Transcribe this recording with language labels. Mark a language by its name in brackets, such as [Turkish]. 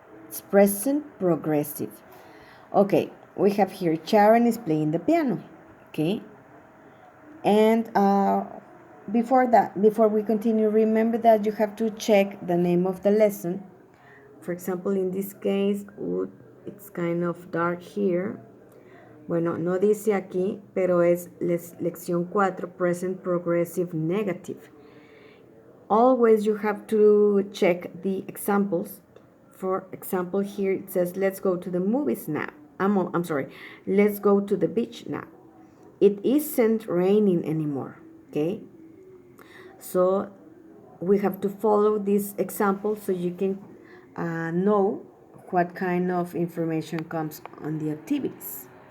[English] It's present progressive. Okay, we have here Sharon is playing the piano, okay? And before we continue, remember that you have to check the name of the lesson. For example, in this case, it's kind of dark here. [Spanish] Bueno, no dice aquí, pero es lección 4, present progressive negative. [English] Always you have to check the examples. For example, here it says, let's go to the movies now. I'm sorry, let's go to the beach now. It isn't raining anymore, okay? So we have to follow this example so you can know what kind of information comes on the activities.